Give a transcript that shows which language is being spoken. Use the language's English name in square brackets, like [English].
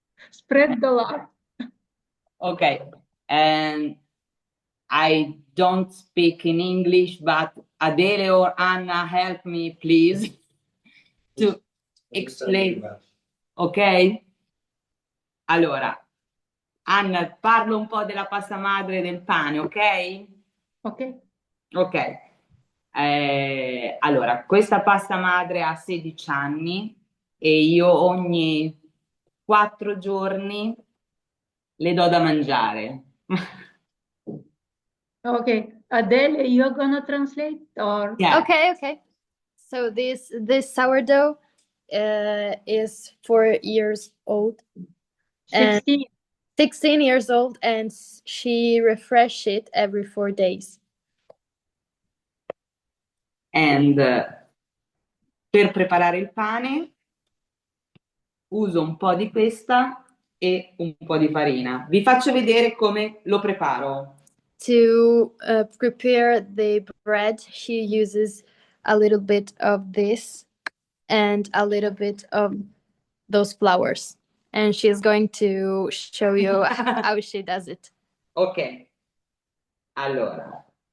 [English] Spread the love. Okay, and I don't speak in English, but Adele or Anna, help me, please, to explain. Ok? [Italian] Allora, Anna, parlo un po' della pasta madre e del pane, ok? Ok. Ok. Allora, questa pasta madre ha 16 anni e io ogni 4 giorni le do da mangiare. [English] Okay. Adele, you're gonna translate or? Yeah. Okay. So this sourdough is 4 years old and 16. 16 years old, and she refresh it every 4 days. [Italian] And per preparare il pane uso un po' di questa e un po' di farina. Vi faccio vedere come lo preparo. [English] To prepare the bread, she uses a little bit of this and a little bit of those flowers. And she's going to show you how she does it. [Italian] Ok. Allora.